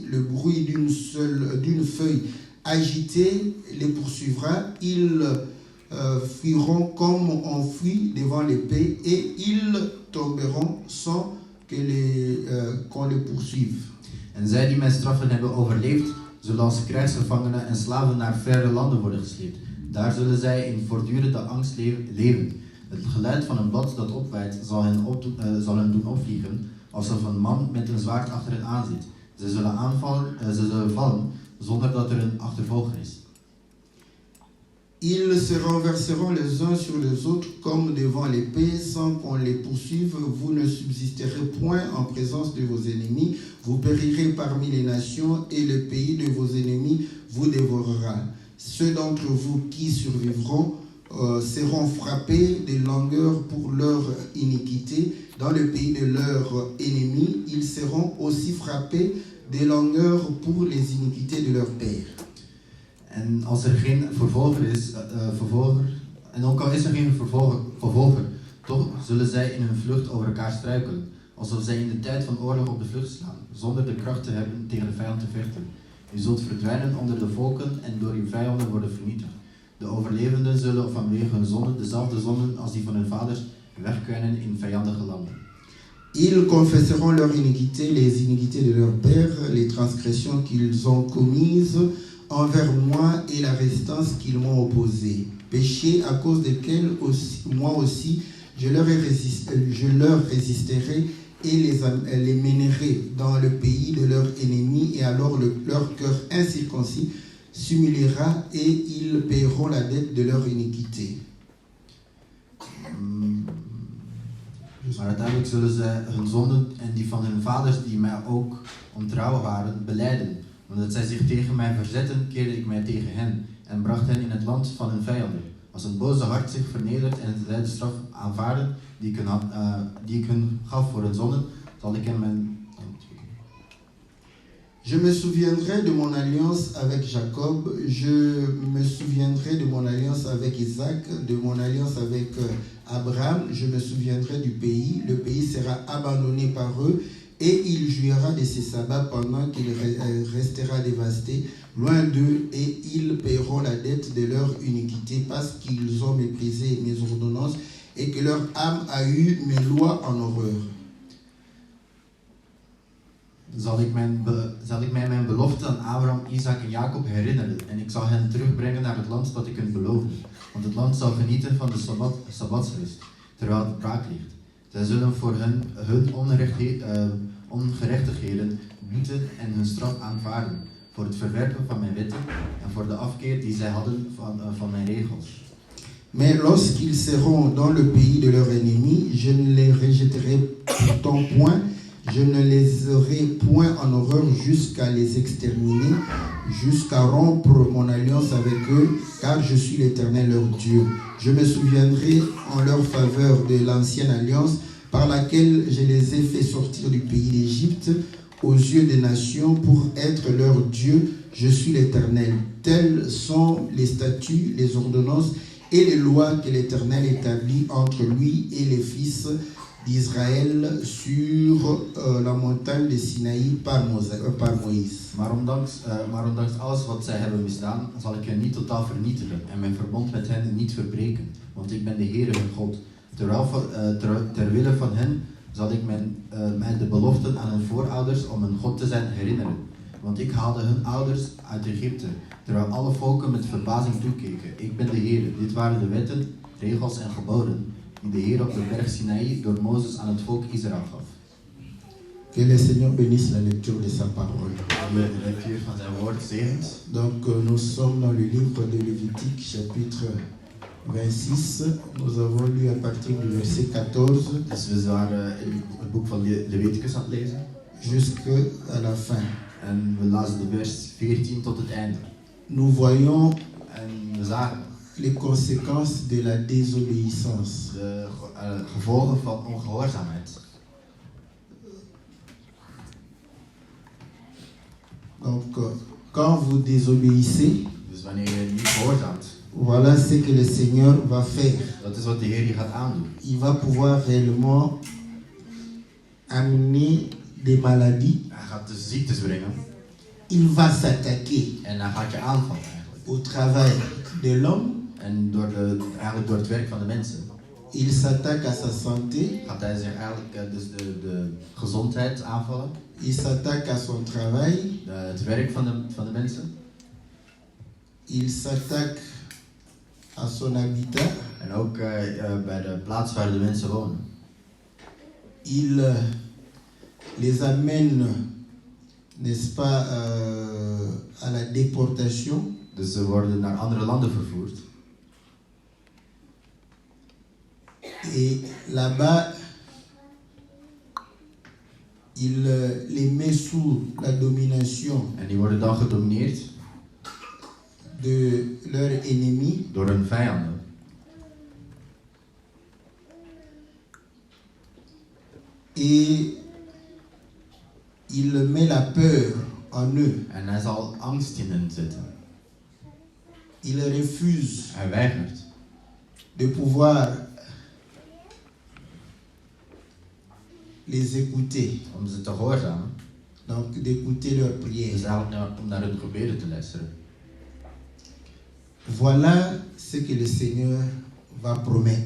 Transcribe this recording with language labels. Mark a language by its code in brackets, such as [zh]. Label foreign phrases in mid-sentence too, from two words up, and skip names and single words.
[fr] Le bruit d'une feuille agitée les poursuivra. Ils fuiront comme on fuit devant l'épée et ils tomberont sans qu'on les poursuive. [nl] En zij die mijn straffen hebben overleefd, zullen als krijgsgevangenen en slaven naar verre landen worden gesleept. Daar zullen zij in voortdurende angst leven. Het geluid van een blad dat opwaait zal hen doen opvliegen, alsof een man met een zwaard achter hen aan zit. Ze zullen vallen zonder dat er een achtervolger is. [fr] Ils se renverseront les uns sur les autres comme devant l'épée, sans qu'on les poursuive. Vous ne subsisterez point en présence de vos ennemis. Vous périrez parmi les nations et le pays de vos ennemis vous dévorera. Ceux d'entre vous qui survivront seront frappés de langueur pour leur iniquité. Dans le pays de leurs ennemis, ils seront aussi frappés de langueur pour les iniquités de leur père. [nl] En als er geen vervolger is, en ook al is er geen vervolger, toch zullen zij in hun vlucht over elkaar struikelen, alsof zij in de tijd van oorlog op de vlucht slaan, zonder de kracht te hebben tegen de vijand te vechten. U zult verdwijnen onder de volken en door uw vijanden worden vernietigd. De overlevenden zullen vanwege hun zonden, dezelfde zonden als die van hun vaders, wegkwijnen in vijandige landen. [fr] Ils confesseront leur iniquité, les iniquités de leur père, les transgressions qu'ils ont commises envers moi et la résistance qu'ils m'ont opposée. Péché à cause desquels moi aussi je leur résisterai et les mènerai dans le pays de leurs ennemis, et alors leur cœur incirconcis s'humiliera et ils paieront la dette de leur iniquité. [nl] Maar uiteindelijk zullen ze hun zonden en die van hun vaders die mij ook ontrouw waren belijden. Omdat zij zich tegen mij verzetten, keerde ik mij tegen hen en bracht hen in het land van hun vijanden. Als een boze hart zich vernedert en zij de straf aanvaarden die ik hun gaf voor hun zonden, zal ik hen mijn... [fr] Je me souviendrai de mon alliance avec Jacob, je me souviendrai de mon alliance avec Isaac, de mon alliance avec Abraham, je me souviendrai du pays, le pays sera abandonné par eux et il jouira de ses sabbats pendant qu'il restera dévasté, loin d'eux, et ils paieront la dette de leur iniquité parce qu'ils ont méprisé mes ordonnances et que leur âme a eu mes lois en horreur. [nl] Zal ik mij mijn belofte aan Abraham, Isaac en Jacob herinneren en ik zal hen terugbrengen naar het land dat ik hun beloofde. Want het land zal genieten van de sabbatsrust, terwijl het braak ligt. Zij zullen voor hun ongerechtigheden boeten en hun straf aanvaarden voor het verwerpen van mijn wetten en voor de afkeer die zij hadden van mijn regels. [fr] Mais lorsqu'ils seront dans le pays de leur ennemi, je ne les rejetterai pourtant point, je ne les aurai point en horreur jusqu'à les exterminer, jusqu'à rompre mon alliance avec eux, car je suis l'Éternel leur Dieu. Je me souviendrai en leur faveur de l'ancienne alliance par laquelle je les ai fait sortir du pays d'Égypte aux yeux des nations pour être leur Dieu. Je suis l'Éternel. Tels sont les statuts, les ordonnances et les lois que l'Éternel établit entre lui et les fils d'Israël sur la montagne de Sinaï par Moïse. [nl] Maar ondanks alles wat zij hebben misdaan, zal ik hen niet totaal vernietigen en mijn verbond met hen niet verbreken. Want ik ben de Heere hun God. Ter wille van hen zal ik mij de beloften aan hun voorouders om hun God te zijn herinneren. Want ik haalde hun ouders uit Egypte, terwijl alle volken met verbazing toekeken. Ik ben de Heere. Dit waren de wetten, regels en geboden die de Heer op de berg Sinaï door Mozes aan het volk Israël gaf. [fr] Que le Seigneur bénisse la lecture de sa parole. [nl] De lectuur van zijn woord zegent. [fr] Donc nous sommes dans le livre de Lévitique, chapitre 26. Nous avons lu à partir du verset 14 [nl] Dus we waren in het boek van Leviticus aan het lezen. [fr] jusqu'à la fin. [nl] En we lazen de vers 14 tot het einde. [fr] Nous voyons [nl] En we zagen [fr] les conséquences de la désobéissance. [nl] de gevolgen van ongehoorzaamheid. [fr] Donc quand vous désobéissez, [nl] Dus wanneer je niet gehoorzaamt, [fr] voilà ce que le Seigneur va faire. [nl] dat is wat de Heer je gaat aandoen. [fr] Il va pouvoir réellement amener des maladies. [nl] Hij gaat de ziektes brengen [fr] Il va s'attaquer [nl] en hij gaat je aanvallen eigenlijk. [fr] au travail de l'homme. [nl] En eigenlijk door het werk van de mensen [fr] Il s'attaque à sa santé. [nl] gaat hij zich eigenlijk dus de gezondheid aanvallen. [fr] Il s'attaque à son travail. [nl] Het werk van de mensen. [fr] Il s'attaque à son habitat. [nl] En ook bij de plaats waar de mensen wonen. [fr] Il les amène, n'est-ce pas, à la déportation. [nl] Dus ze worden naar andere landen vervoerd. [fr] Et là-bas, il les met sous la domination [nl] En die worden dan gedomineerd [fr] de leur ennemi. [nl] door hun vijanden. [fr] Et il met la peur en eux. [nl] En hij zal angst in hen zetten. [fr] Il refuse [nl] Hij weigert [fr] de pouvoir les écouter, [nl] om ze te gehoorzamen. [fr] donc d'écouter leurs [nl] Dus [fr] prières. [nl] eigenlijk om naar hun gebeden te luisteren. [fr] Voilà ce que le Seigneur va promettre.